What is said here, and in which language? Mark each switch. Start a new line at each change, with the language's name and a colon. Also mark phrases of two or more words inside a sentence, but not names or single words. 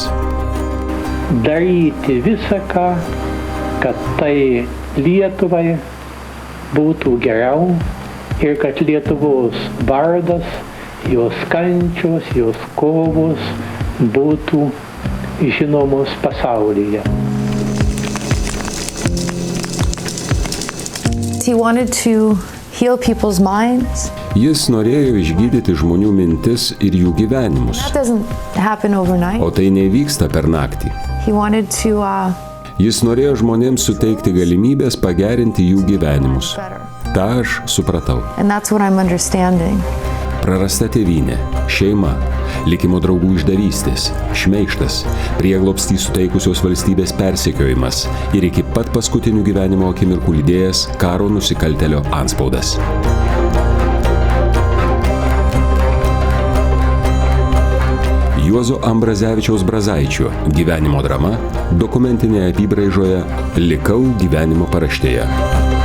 Lithuanian: Daryti visą ką, kad tai Lietuvai būtų geriau ir kad Lietuvos vardas, jos kančios, jos kovos būtų žinomos pasaulyje.
English: He wanted to heal people's minds.
Lithuanian: Jis norėjo išgydyti žmonių mintis ir jų gyvenimus.
English: That doesn't happen overnight.
Lithuanian: O tai nevyksta per naktį.
English: He wanted to
Lithuanian: Jis norėjo žmonėms suteikti galimybės pagerinti jų gyvenimus. Ta aš supratau.
English: And that's what I'm understanding.
Lithuanian: Prarasta tėvynė, šeima, likimo draugų išdavystės, šmeižtas, prieglobstį suteikusios valstybės persekiojimas ir iki pat paskutinių gyvenimo akimirkų lydėjęs karo nusikaltėlio antspaudas. Juozo Ambrazevičiaus Brazaičio gyvenimo drama dokumentinėje apybraižoje Likau gyvenimo paraštėje.